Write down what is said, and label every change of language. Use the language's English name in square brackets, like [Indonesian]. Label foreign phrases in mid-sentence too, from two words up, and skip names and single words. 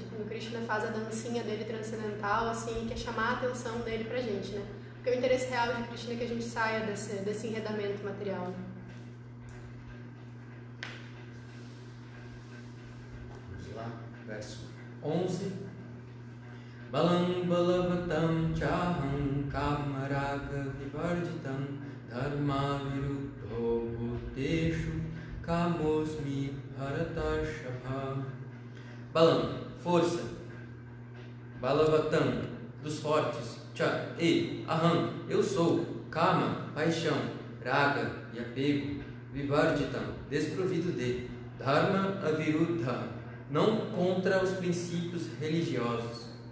[Portuguese] Quando Krishna faz a dancinha dele transcendental, assim, quer chamar a atenção dele pra gente, né? Porque o interesse real de Krishna é que a gente saia desse enredamento material, né? Verso 11. [Sanskrit] Balam balavatam chaham kamaraga vivarjitam dharma viruddho bhuteshu kamosmi bharatashabha. [Portuguese] Balam, força. Balavatam, dos fortes. [Sanskrit] Cha, aham, [Portuguese] eu sou. Kama, paixão. Raga, e apego. Vivarjitam, desprovido de. [Sanskrit] Dharma aviruddha, [Portuguese] não contra os princípios religiosos.